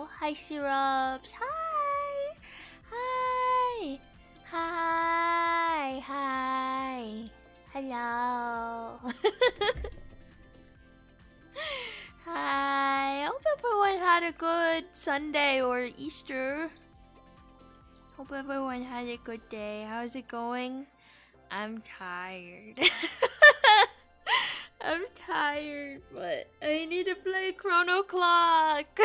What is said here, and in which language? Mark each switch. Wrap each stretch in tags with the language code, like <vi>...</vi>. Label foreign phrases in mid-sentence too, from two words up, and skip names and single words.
<en>Hi, syrups. Hi. Hi. Hi. Hi. Hello. Hi. Hope everyone had a good Sunday or Easter. Hope everyone had a good day. How's it going? I'm tired. I'm tired, but I need to play ChronoClock.</en>